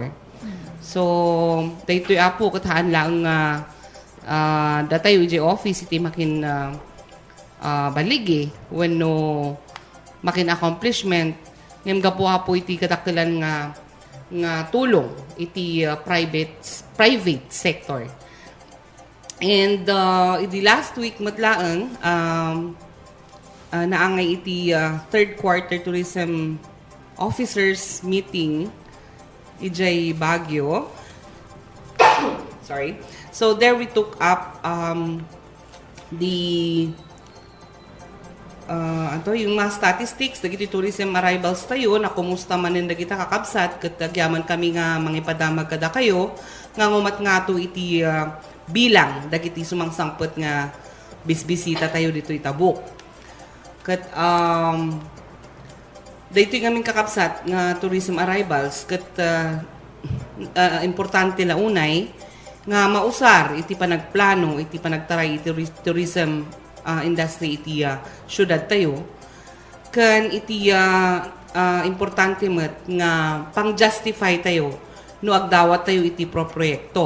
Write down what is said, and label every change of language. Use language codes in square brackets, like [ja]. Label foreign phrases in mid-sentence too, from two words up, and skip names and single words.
[ilo] So, daytoy Apo kataan lang datay UJ office iti makin baligi when no makin accomplishment ngem gapo Apo iti katakkelan nga tulong iti [en] private sector. [ilo] And iti [en] last week [ilo] matlaang naangay iti [en] third quarter tourism officers meeting [ilo] ijay Baguio. [en] Sorry. So there we took up [tl] yung mga [ilo] statistics dagiti [en] tourism arrivals [ilo] tayo na kumusta manin dagita kakabsat ket agyaman kami nga mangipadamag kada kayo nga ngumat nga to iti bilang dagiti sumangsangpet nga bisbisita tayo dito Tabuk. Ket daytoy kaming kakabsat nga [en] tourism arrivals [ilo] ket importante la unay nga mausar iti panagplano iti panagtaray iti [en] tourism industry [ilo] iti syudad tayo ken iti importante met nga pang-justify tayo no agdawat tayo iti proyekto.